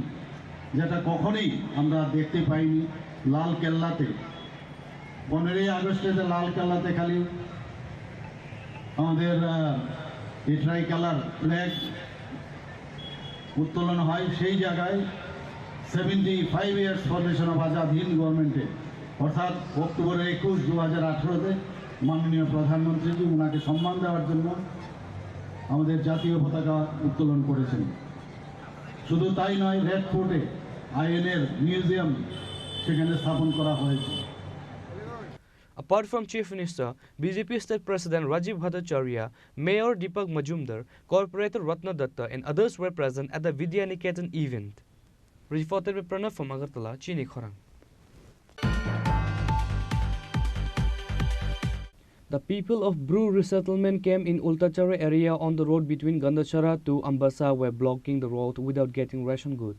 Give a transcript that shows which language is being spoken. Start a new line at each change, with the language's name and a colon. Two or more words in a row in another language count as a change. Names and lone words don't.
Bangla: যেটা কখনোই আমরা দেখতে পাইনি, লাল কেল্লাতে 15ই আগস্টে লাল কেল্লাতে খালি আমাদের
English: tri colour flag
Bangla: উত্তোলন হয়, সেই জায়গায় 75
English: years formation of Azad Hind government-e
Bangla: অর্থাৎ অক্টোবর 21, 2018-তে মাননীয় প্রধানমন্ত্রীজি ওনাকে সম্মান দেওয়ার জন্য আমাদের জাতীয় পতাকা উত্তোলন করেছেন। শুধু তাই নয়, রেড ফোর্টে আইএনএর মিউজিয়াম সেখানে স্থাপন করা হয়েছে।
English: Apart from Chief Minister, BJP State President Rajiv Bhattacharya, Mayor Deepak Majumdar, Corporator Ratna Datta and others were present at the Vidyaniketan event. Reported by Pranav from Agartala, Chini Khorang. The people of Bru resettlement camp in Ultachara area on the road between Gandachara to Ambassa were blocking the road without getting ration goods.